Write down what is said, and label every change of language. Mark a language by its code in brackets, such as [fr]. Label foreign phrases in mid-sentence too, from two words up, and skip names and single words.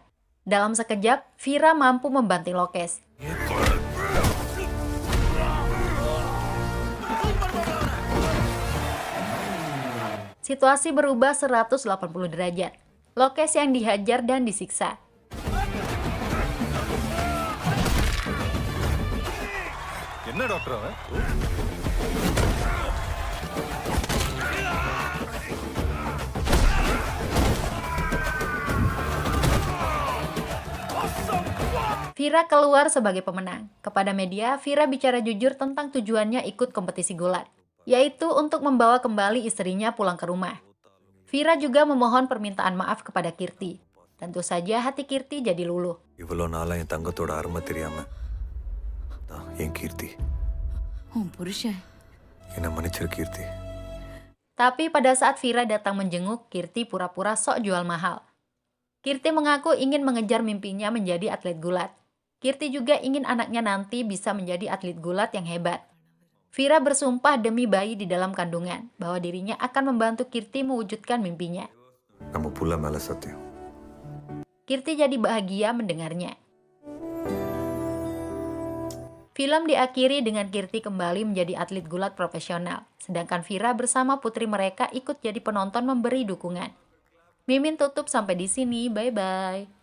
[id] Dalam sekejap, Vira mampu membanting Lokes. Situasi berubah 180 derajat. Lokes yang dihajar dan disiksa. [ta] என்ன டாக்டர் அவன் [id] Vira keluar sebagai pemenang. Kepada media, Vira bicara jujur tentang tujuannya ikut kompetisi gulat, yaitu untuk membawa kembali istrinya pulang ke rumah. Vira juga memohon permintaan maaf kepada Kirti. Tentu saja hati Kirti jadi luluh. [ta] இவ்வளோ நாளா என் தங்கத்தோட அருமை தெரியாம தான் என் கீர்த்தி உன் புருஷன் என்ன மன்னிச்சிரு கீர்த்தி. [id] Tapi pada saat Vira datang menjenguk, Kirti pura-pura sok jual mahal. Kirti mengaku ingin mengejar mimpinya menjadi atlet gulat. Kirti juga ingin anaknya nanti bisa menjadi atlet gulat yang hebat. Vira bersumpah demi bayi di dalam kandungan bahwa dirinya akan membantu Kirti mewujudkan mimpinya. [ta] நம்ம புள்ள மேல சத்தியம். [id] Kirti jadi bahagia mendengarnya. Film diakhiri dengan Kirti kembali menjadi atlet gulat profesional, sedangkan Vira bersama putri mereka ikut jadi penonton memberi dukungan. Mimin tutup sampai di sini, bye-bye.